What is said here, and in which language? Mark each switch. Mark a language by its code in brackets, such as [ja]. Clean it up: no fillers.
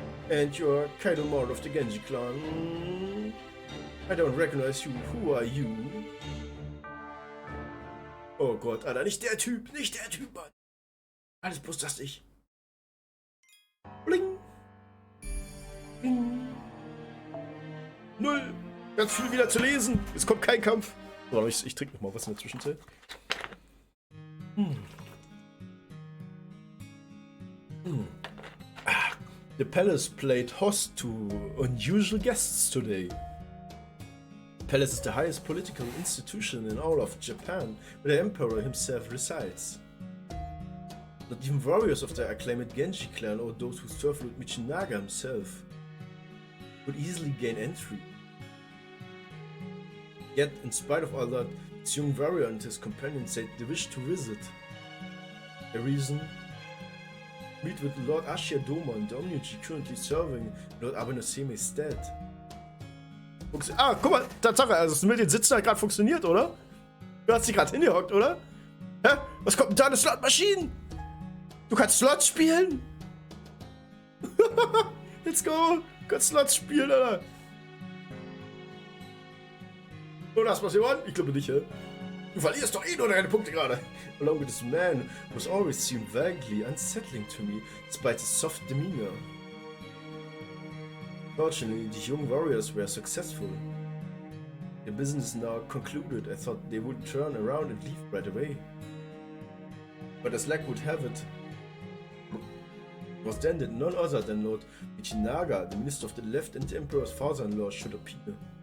[en] And you're Kaido Mord of the Genji clan. I don't recognize you. Who are you? [de] Oh Gott, Alter, nicht der Typ, Mann. Alles bloß das nicht. Bling. Bling. 0. Ganz viel wieder zu lesen. Es kommt kein Kampf. Oh, ich trinke noch mal was in der Zwischenzeit. [en] The palace played host to unusual guests today. The palace is the highest political institution in all of Japan, where the emperor himself resides. Not even warriors of the acclaimed Genji clan or those who serve Lord Michinaga himself could easily gain entry. Yet, in spite of all that, this young warrior and his companions said they wish to visit. The reason? Meet with Lord Ashia Doman, the Omniji currently serving Lord Abenoseme stead. [de] Ah, guck mal, Tatsache, also das mit den Sitzen hat gerade funktioniert, oder? Du hast dich gerade hingehockt, oder? Hä? Was kommt denn da, eine Slot-Maschine? Du kannst Slots spielen? [en] Let's go! [de] Du kannst Slots spielen, Alter! Und hast du was gewonnen? Ich glaube nicht, hä? Du verlierst doch eh nur deine Punkte gerade! [en] Along with this man who has always seemed vaguely unsettling to me, despite his soft demeanor. Fortunately, the young warriors were successful. Their business now concluded. I thought they would turn around and leave right away. But as luck would have it, it was then that none other than Lord Michinaga, the minister of the left, and the emperor's father-in-law should appear.